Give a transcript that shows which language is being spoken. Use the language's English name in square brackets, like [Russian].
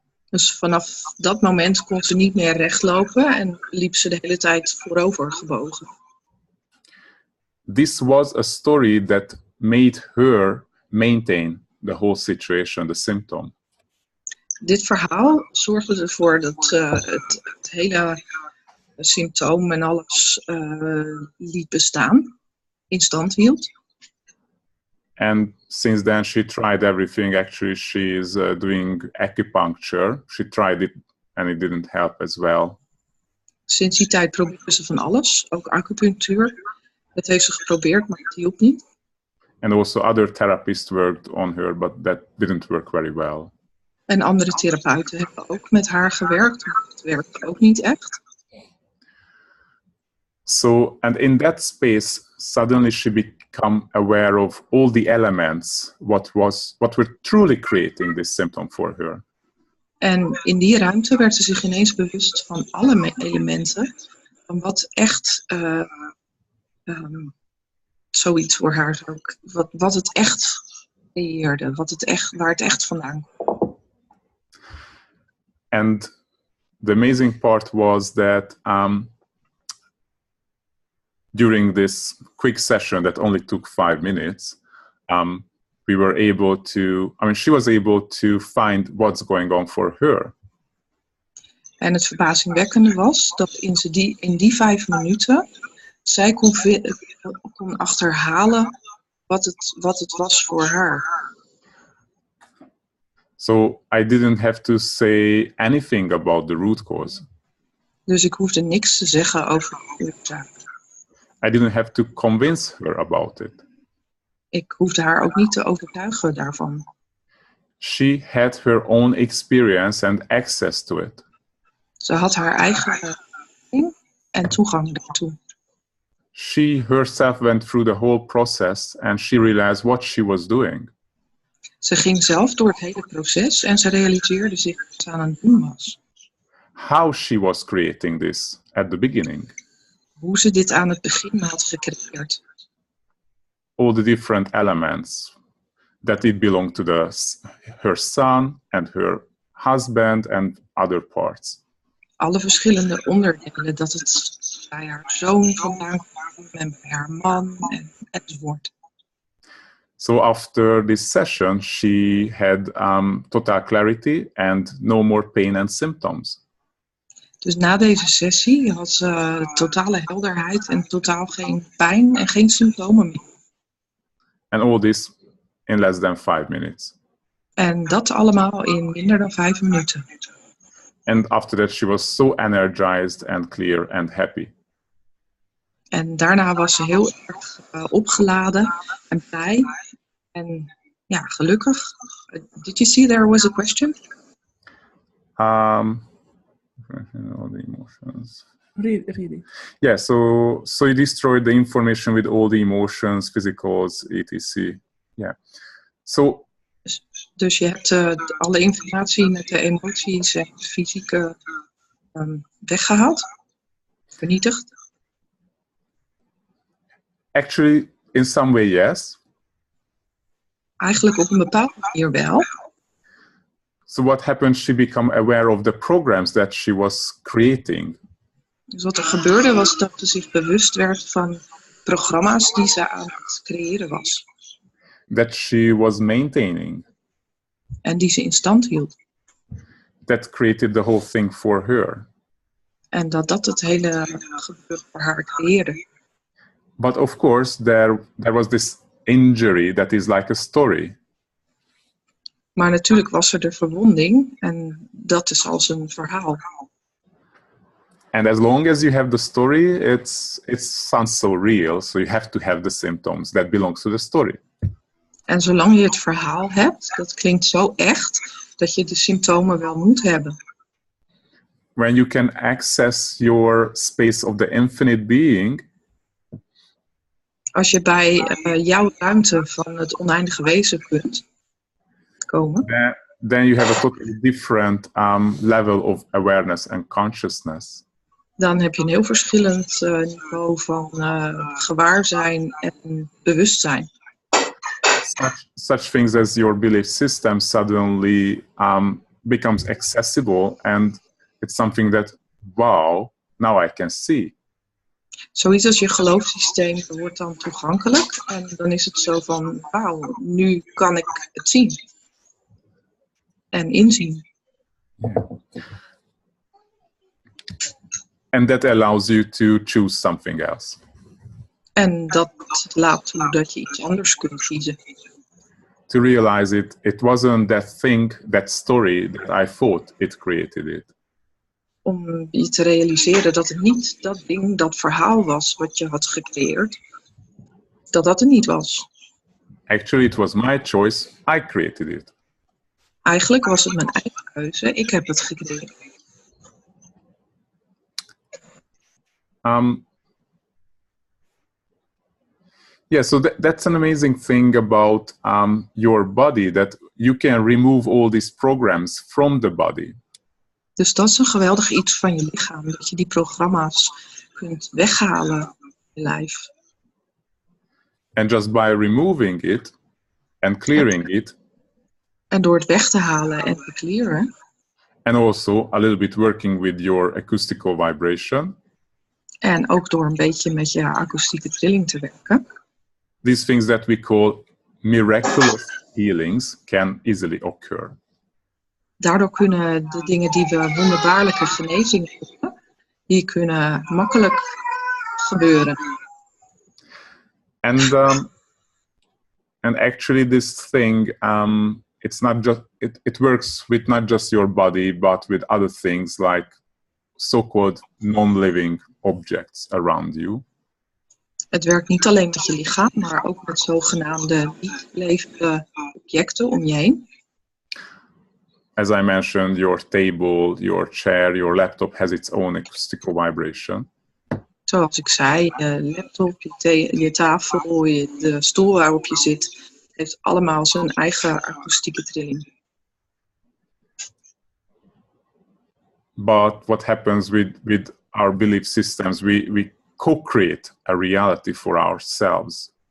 [Dutch] Dus vanaf dat moment kon ze niet meer recht lopen en liep ze de hele tijd voorover gebogen. [English] This was a story that made her maintain the whole situation, the symptom. [Dutch] Dit verhaal zorgde ervoor dat het hele symptoom en alles liet bestaan, in stand hield. [English] And since then, she tried everything. Actually, she is doing acupuncture. She tried it and it didn't help as well. [Dutch] Sinds die tijd probeerde ze van alles, ook acupunctuur. Dat heeft ze geprobeerd, maar het hielp niet. [English] And also other therapists worked on her, but that didn't work very well. [Dutch] En andere therapeuten hebben ook met haar gewerkt, maar het werkte ook niet echt. [English] So, and in that space, suddenly she became aware of all the elements, what were truly creating this symptom for her. [Dutch] En in die ruimte werd ze zich ineens bewust van alle elementen, van wat echt zoiets voor haar ook, wat het echt creëerde, waar het echt vandaan kwam. [English] And the amazing part was that during this quick session that only took 5 minutes, we were able to, she was able to find what's going on for her. [Dutch] En het verbazingwekkende was dat in die 5 minuten zij kon achterhalen wat het was voor haar. [English] So I didn't have to say anything about the root cause. [Dutch] Dus ik hoefde niks te zeggen over de oorzaak. [English] I didn't have to convince her about it. [Dutch] Ik hoefde haar ook niet te overtuigen daarvan. [English] She had her own experience and access to it. [Dutch] Ze had haar eigen ervaring en toegang daartoe. [English] She herself went through the whole process and she realized what she was doing. [Dutch] Ze ging zelf door het hele proces en ze realiseerde zich wat ze aan het doen was. [English] How she was creating this at the beginning. [Dutch] Hoe ze dit aan het begin had gecreëerd. [English] All the different elements that it belonged to her son and her husband and other parts. [Dutch] Alle verschillende onderdelen, dat het bij haar zoon vandaan kwam en bij haar man enzovoort. [English] So after this session, she had total clarity and no more pain and symptoms. [Dutch] Dus na deze sessie had ze totale helderheid en totaal geen pijn en geen symptomen meer. [English] And all this in less than 5 minutes. [Dutch] En dat allemaal in minder dan 5 minuten. [English] And after that, she was so energized and clear and happy. [Dutch] En daarna was ze heel erg opgeladen en blij en ja, gelukkig. [English] Did you see there was a question? All the emotions. Read it. Yeah, so you destroyed the information with all the emotions, physicals, etc. Yeah. So. [Dutch] Dus je hebt alle informatie met de emoties en het fysieke weggehaald, vernietigd. [English] Actually, in some way, yes. [Dutch] Eigenlijk op een bepaalde manier wel. [English] So what happened? She became aware of the programs that she was creating. [Dutch] Dus wat er gebeurde was dat ze zich bewust werd van programma's die ze aan het creëren was. [English] That she was maintaining. [Dutch] En die ze in stand hield. [English] That created the whole thing for her. [Dutch] En dat het hele gebeuren voor haar creëerde. [English] But of course, there was this injury that is like a story. [Dutch] Maar natuurlijk was er de verwonding en dat is als een verhaal. [English] And as long as you have the story, it sounds so real. So you have to have the symptoms that belongs to the story. [Dutch] En zolang je het verhaal hebt, dat klinkt zo echt, dat je de symptomen wel moet hebben. [English] when you can access your space of the infinite being, [Dutch] als je bij jouw ruimte van het oneindige wezen kunt komen, [English] then you have a totally different level of awareness and consciousness. [Dutch] dan heb je een heel verschillend niveau van gewaarzijn en bewustzijn. [English] Such things as your belief system suddenly becomes accessible, and it's something that, wow, now I can see. [Dutch] Zoiets als je geloofssysteem wordt dan toegankelijk en dan is het zo van, wauw, nu kan ik het zien en inzien. [English] And that allows you to choose something else. [Dutch] En dat laat toe dat je iets anders kunt kiezen. [English] To realize it wasn't that thing, that story that I thought it created it. [Dutch] Om je te realiseren dat het niet dat ding, dat verhaal was wat je had gecreëerd. Dat het niet was. [English] Actually, it was my choice. I created it. [Dutch] Eigenlijk was het mijn eigen keuze. Ik heb het gecreëerd. [English] Yeah, so that's an amazing thing about your body, that you can remove all these programs from the body. [Dutch] Dus dat is een geweldig iets van je lichaam. Dat je die programma's kunt weghalen in je lijf. [English] And just by removing it and clearing it. [Dutch] En door het weg te halen en te clearen. [English] And also a little bit working with your acoustical vibration. [Dutch] En ook door een beetje met je akoestieke trilling te werken. [English] These things that we call miraculous healings can easily occur. [Dutch] Daardoor kunnen de dingen die we wonderbaarlijke genezing noemen, die kunnen makkelijk gebeuren. [English] And actually this thing, it's not just it works with not just your body, but with other things like so-called non-living objects around you. [Dutch] Het werkt niet alleen met je lichaam, maar ook met zogenaamde niet-levende objecten om je heen. [English] As I mentioned, your table, your chair, your laptop has its own acoustical vibration. [Dutch] Zoals ik zei, je laptop, je tafel, de stoel waarop je zit, heeft allemaal zijn eigen akoestieke trilling. [English] But what happens with our belief systems, we co-create a reality for ourselves.